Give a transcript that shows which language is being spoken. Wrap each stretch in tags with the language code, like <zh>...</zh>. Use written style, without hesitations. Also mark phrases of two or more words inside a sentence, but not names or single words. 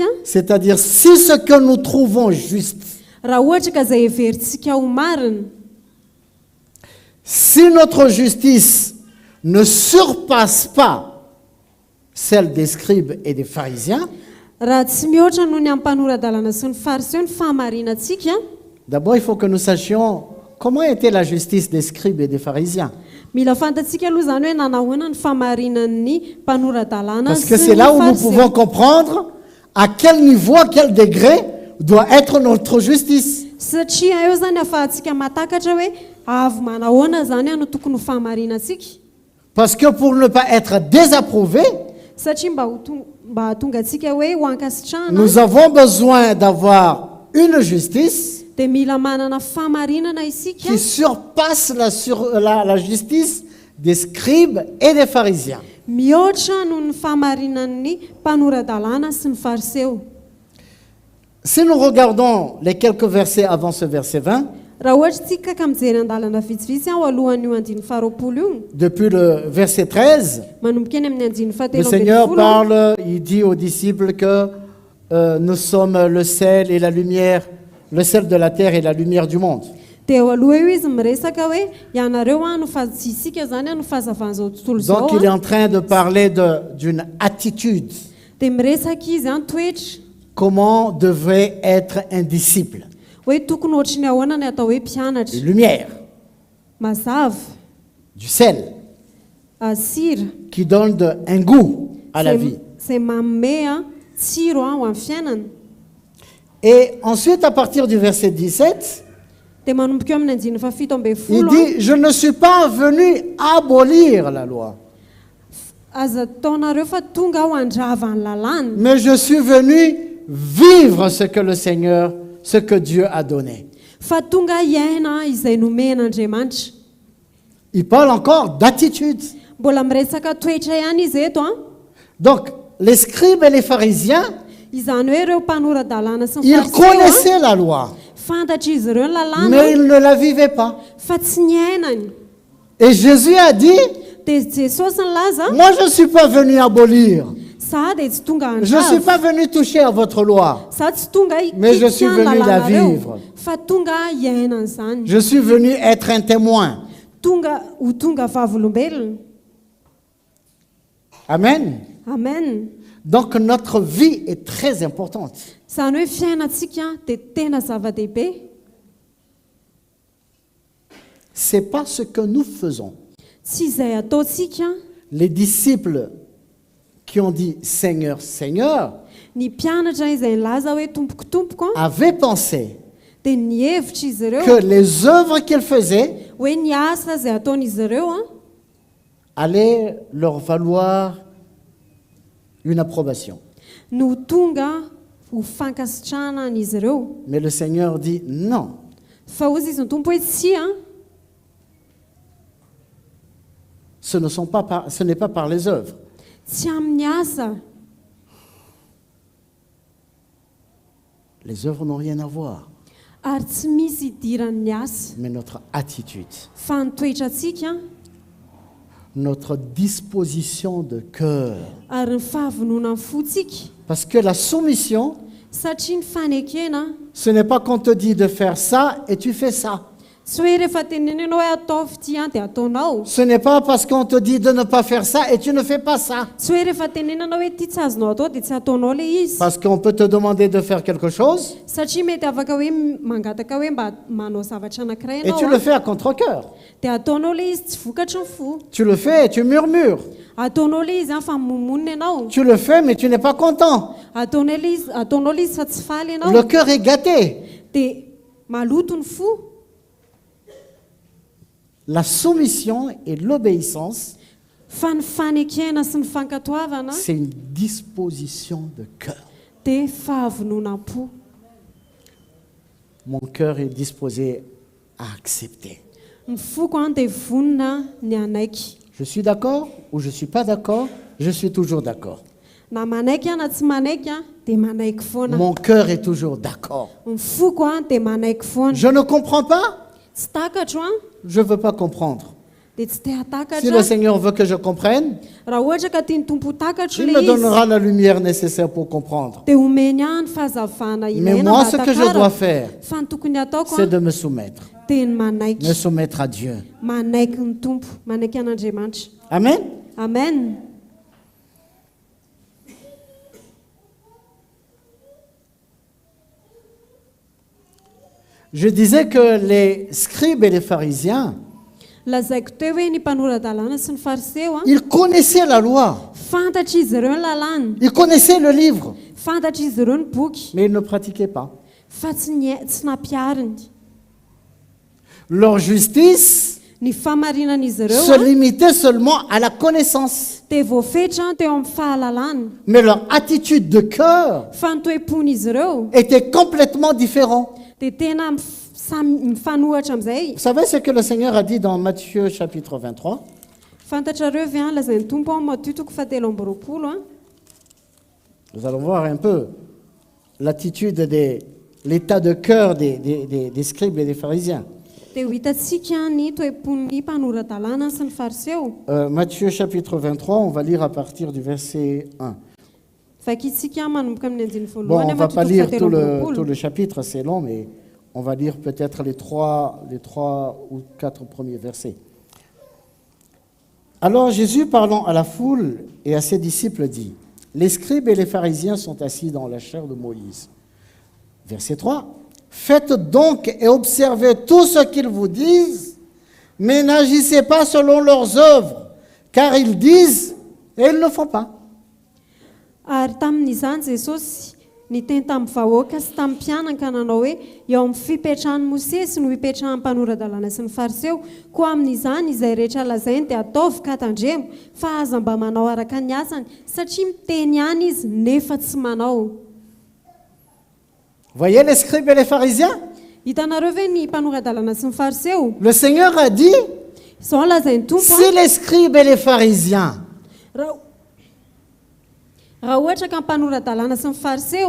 <fr>c'est-à-dire si ce que nous trouvons juste,</fr> <mg>raha ohatra ka izay heverintsika ho marina,</mg> <fr>si notre justice ne surpasse pas celle des scribes et des pharisiens,</fr> <mg>raha tsy mihoatra noho ny amin'ny mpanoran-dalàna sy ny fariseo ny fahamarinantsika,</mg> <fr>d'abord il faut que nous sachions comment était la justice des scribes et des pharisiens.</fr> <mg>mila fantatsika aloha izany hoe nanahoana ny fahamarinan'ny mpanoran-dalàna</mg> <fr>Parce que</fr> <mg>sy</mg> <fr>c'est</fr> <mg>ny</mg> <fr>là où nous</fr> <mg>fariseo.</mg> <fr>pouvons comprendre à quel niveau, à quel degré doit être notre justice.</fr> <mg>Satria eo zany ahafahantsika mahatakatra hoe avy manahoana zany no tokony ho fahamarinantsika.</mg> <fr>Parce que pour ne pas être désapprouvé,</fr> <mg>Satria mba hahatonga antsika hoe ho ankasitrahana</mg> <fr>nous avons besoin d'avoir une justice</fr> <mg>dia mila manana fahamarinana isika</mg> <fr>qui surpasse la justice des scribes et des pharisiens.</fr> <mg>mihoatra noho ny fahamarinan'ny mpanoran-dalàna sy ny fariseo.</mg> <fr>Si nous regardons les quelques versets avant ce verset 20,</fr> <mg>Raha ohatra tsika ka mijery an-dalana vitsivitsy ao alohan'io andiny faharoapolo io,</mg> <fr>depuis le verset 13,</fr> <mg>manomboka eny amin'ny andiny</mg> <fr>le</fr> <mg>fahatelo ambin'ny</mg> <fr>Seigneur</fr> <mg>folo,</mg> <fr>parle, il dit aux disciples que nous sommes le sel et la lumière, le sel de la terre et la lumière du monde.</fr> <mg>dia eo aloha io izy miresaka hoe ianareo no isika zany no fahazavan'izao tontolo zao</mg> <fr>Donc il est en train de parler d'une attitude.</fr> <mg>dia miresaka izy toetra</mg> <fr>Comment devrait être un disciple?</fr> <mg>hoe tokony ohatry ny ahoana ny atao hoe mpianatra</mg> <fr>Une lumière,</fr> <mg>mazava</mg> <fr>du sel,</fr> <mg>sira</mg> <fr>qui donne un goût à la vie.</fr> <mg>izay manome tsiro ho amin'ny fiainana.</mg> <fr>Et ensuite, à partir du verset 17,</fr> <mg>dia manomboka eo amin'ny andiny fahafito ambin'ny</mg> <fr>il</fr> <mg>folo</mg> <fr>dit, je ne suis pas venu abolir la loi,</fr> <mg>aza taonareo fa tonga aho handrava ny lalàna,</mg> <fr>mais je suis venu vivre ce que le Seigneur, ce que Dieu a donné.</fr> <mg>fa tonga iaina izay nomen'Andriamanitra.</mg> <fr>Il parle encore d'attitude.</fr> <mg>Mbola miresaka toetra ihany izy eto</mg> <fr>Donc, les scribes et les pharisiens,</fr> <mg>izany hoe ireo mpanoran-dalàna sy ny</mg> <fr>ils</fr> <mg>fariseo</mg> <fr>connaissaient la loi,</fr> <mg>fantatra izy ireo ny lalàna</mg> <fr>mais ils ne la vivaient pas.</fr> <mg>fa tsy ny ainany.</mg> <fr>Et Jésus a dit,</fr> <mg>dia Jesosy nilaza</mg> <fr>moi je ne suis pas venu abolir,</fr> <mg>za dia tsy tonga</mg> <fr>je ne suis</fr> <mg>handrava,</mg> <fr>pas venu toucher à votre loi,</fr> <mg>za tsy tonga</mg> <fr>mais je suis</fr> <mg>ikitiana</mg> <fr>venu la</fr> <mg>lalànareo,</mg> <fr>vivre.</fr> <mg>fa tonga iainana izany,</mg> <fr>Je suis venu être un témoin.</fr> <mg>tonga ho tonga vavolombelona.</mg> <fr>Amen.</fr> <mg>Amen.</mg> <fr>Donc notre vie est très importante.</fr> <mg>Izany hoe fiainantsika dia tena zava-dehibe.</mg> <fr>C'est pas ce que nous faisons.</fr> <mg>Tsy izay ataontsika</mg> <fr>Les disciples qui ont dit Seigneur, Seigneur,</fr> <mg>ny mpianatra izay nilaza hoe tompoko</mg> <fr>avaient pensé</fr> <mg>dia nihevitra izy ireo</mg> <fr>que les œuvres qu'ils faisaient</fr> <mg>hoe ny asa izay ataon'izy ireo</mg> <fr>allaient leur valoir une approbation.</fr> <mg>no tonga ho fankasitrahana an'izy ireo.</mg> <fr>Mais le Seigneur dit non.</fr> <mg>Fa ozy izy ny tompo hoe tsy</mg> <fr>Ce n'est pas par les œuvres.</fr> <mg>tsy amin'ny asa.</mg> <fr>Les œuvres n'ont rien à voir,</fr> <mg>Ary tsy misy idiran'ny asa</mg> <fr>mais notre attitude.</fr> <mg>fa ny toetrantsika</mg> <fr>notre disposition de cœur.</fr> <mg>ary ny fahavonona ny fotsika.</mg> <fr>Parce que la soumission,</fr> <mg>Satria ny fanekena</mg> <fr>ce n'est pas qu'on te dit de faire ça et tu fais ça.</fr> <mg>tsy hoe rehefa tenenenao hoe ataovy ty dia ataonao.</mg> <fr>Ce n'est pas parce qu'on te dit de ne pas faire ça et tu ne fais pas ça.</fr> <mg>Tsy hoe rehefa tenenanao hoe ty tsy azonao atao dia tsy ataonao le izy.</mg> <fr>Parce qu'on peut te demander de faire quelque chose</fr> <mg>Satria mety afaka hoe mangataka hoe mba manao zavatra anankiray</mg> <fr>et tu</fr> <mg>ianao</mg> <fr>le fais à contre-cœur.</fr> <mg>dia ataonao le izy tsy vokatry ny fo.</mg> <fr>Tu le fais et tu murmures.</fr> <mg>Ataonao le izy fa momonina ianao.</mg> <fr>Tu le fais mais tu n'es pas content.</fr> <mg>Ataonao le izy fa tsy faly ianao.</mg> <fr>Le cœur est gâté.</fr> <mg>Dia maloto ny fo.</mg> <fr>La soumission et l'obéissance,</fr> <mg>Fa ny fanekena sy ny fankatoavana</mg> <fr>c'est une disposition de cœur.</fr> <mg>dia fahavononam-po.</mg> <fr>Mon cœur est disposé à accepter.</fr> <mg>Ny foko dia vonona ny anaiky.</mg> <fr>Je suis d'accord ou je ne suis pas d'accord, je suis toujours d'accord.</fr> <mg>Na manaiky na tsy manaiky dia manaiky foana.</mg> <fr>Mon cœur est toujours d'accord.</fr> <mg>Ny foko dia manaiky foana.</mg> <fr>Je ne comprends pas,</fr> <mg>Tsy takatro</mg> <fr>je ne veux pas comprendre.</fr> <mg>dia tsy te</mg> <fr>Si</fr> <mg>hatakatra.</mg> <fr>le Seigneur veut que je comprenne,</fr> <mg>Raha ohatra ka tiany tompo takatro</mg> <fr>il le me</fr> <mg>izy</mg> <fr>donnera la lumière nécessaire pour comprendre.</fr> <mg>dia omeny ihany fahazavana</mg> <fr>Mais</fr> <mg>ilaina</mg> <fr>moi,</fr> <mg>mba</mg> <fr>ce que je</fr> <mg>hatakara.</mg> <fr>dois faire,</fr> <mg>Fa ny tokony ataoko</mg> <fr>c'est de me soumettre.</fr> <mg>dia ny manaiky.</mg> <fr>Me soumettre à Dieu.</fr> <mg>Manaiky ny tompo, manaiky an'Andriamanitra.</mg> <fr>Amen.</fr> <mg>Amen.</mg> <fr>Je disais que les scribes et les pharisiens,</fr> <mg>Lazaiko teo hoe ny mpanoradalàna sy ny fariseo</mg> <fr>ils connaissaient la loi,</fr> <mg>fantatra izy ireo ny lalàna,</mg> <fr>ils connaissaient le livre,</fr> <mg>fantatra izy ireo ny boky,</mg> <fr>mais ils ne pratiquaient pas.</fr> <mg>fa tsy nampiariny.</mg> <fr>Leur justice</fr> <mg>Ny famarinan'izy ireo</mg> <fr>se limitait seulement à la connaissance.</fr> <mg>dia voafetra teo amin'ny fahalalàna,</mg> <fr>Mais leur attitude de cœur</fr> <mg>fa ny toe-pon'izy ireo</mg> <fr>était complètement différente.</fr> <mg>dia tena mifanohatra amin'izay.</mg> <fr>Vous savez ce que le Seigneur a dit dans Matthieu chapitre 23?</fr> <mg>Fantatrareo ve lazain'ny tompo ao Matthieu 7:20</mg> <fr>Nous allons voir un peu l'attitude l'état de cœur des scribes et des pharisiens.</fr> <mg>dia ho hitantsika ny toe-pon'ny mpanoradalàna sy ny fariseo.</mg> <fr>Matthieu chapitre 23, on va lire à partir du verset 1.</fr> <mg>Vakitsika manomboka amin'ny andiny</mg> <fr>Bon,</fr> <mg>voalohany</mg> <fr>on ne va pas lire tout</fr> <mg>Matthieu</mg> <fr>le chapitre, c'est long, mais on va lire peut-être les trois ou quatre premiers versets. Alors Jésus, parlant à la foule et à ses disciples, dit: les scribes et les pharisiens sont assis dans la chaire de Moïse. Verset 3. Faites donc et observez tout ce qu'ils vous disent, mais n'agissez pas selon leurs œuvres, car ils disent et ils ne font pas.</fr> <mg>Ary tamin'izany Jesosy niteny tamin'ny vahoaka sy tamin'ny mpianaka nanao hoe eo amin'ny fipetrahan'ny Mosesy no hipetrahan'ny mpanoradalàna sy ny fariseo, koa amin'izany izay rehetra lazainy dia ataovy ka tandremo, fa aza mba manao araka ny asany, satria miteny ihany izy nefa tsy manao.</mg> <fr>Voyez les scribes et les pharisiens?</fr> <mg>Hitanareo ve ny mpanoradalàna sy ny fariseo?</mg> <fr>Le Seigneur a dit:</fr> <mg>Izao lazainy tompo</mg> <fr>si les scribes et les pharisiens</fr> <mg>raha ohatra ka mpanoradalàna sy ny fariseo</mg>